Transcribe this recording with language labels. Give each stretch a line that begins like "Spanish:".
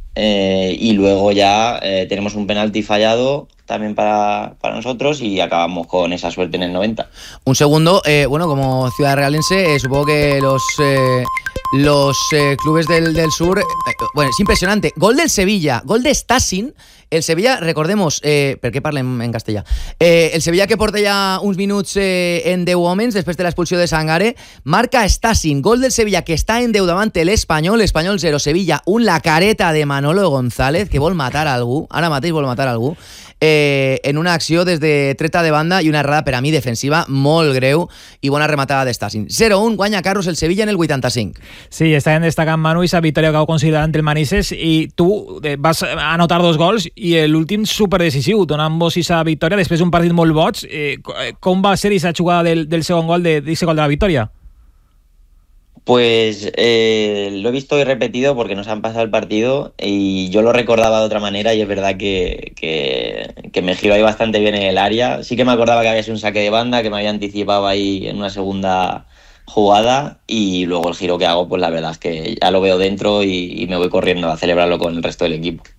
Spanish: Y luego ya tenemos un penalti fallado también para nosotros y acabamos con esa suerte en el 90. Un segundo, como ciudad realense, supongo que los clubes del sur, bueno, es impresionante. Gol del Sevilla, gol de Stasin,
Catalan: El Sevilla, recordemos,
Spanish: per què parlem en castellà?
Catalan: El Sevilla, que porta ja uns minuts en 10 homes després de l'expulsió de Sangare, marca Stasin, gol del Sevilla, que està en 10 davant l'Espanyol, Espanyol 0, Sevilla 1, la careta de Manolo González, que vol matar algú, ara mateix vol matar algú, en una acció des de treta de banda i una errada, per a mi, defensiva molt greu i bona rematada de Stasin. 0-1, guanya Carlos el Sevilla en el 85. Sí, està en destacant Manu i sa victòria que ho considera entre el Manises, i tu vas anotar dos gols i l'últim superdecisiu, donant-vos sa victòria després d'un partit molt boig. Com va ser sa jugada del segon gol de la victòria?
Spanish: Pues lo he visto y repetido porque nos han pasado el partido y yo lo recordaba de otra manera, y es verdad que me giró ahí bastante bien en el área. Sí que me acordaba que había sido un saque de banda, que me había anticipado ahí en una segunda jugada, y luego el giro que hago, pues la verdad es que ya lo veo dentro y me voy corriendo a celebrarlo con el resto del equipo.